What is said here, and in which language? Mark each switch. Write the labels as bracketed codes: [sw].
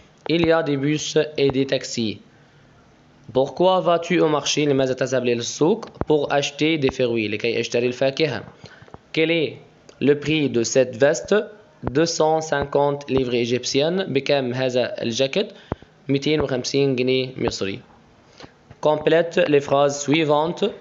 [fr] Il y a des bus et des taxis. Pourquoi vas-tu au marché? [ar] لماذا تذهب للسوق? [fr] Pour acheter des fruits. [ar] لكي أشتري الفاكهة. [fr] Quel est le prix de cette veste? 250 livres égyptiennes. [ar] بكم هذا الجاكيت؟ 250 جنيه مصري. [fr] Complète les phrases suivantes.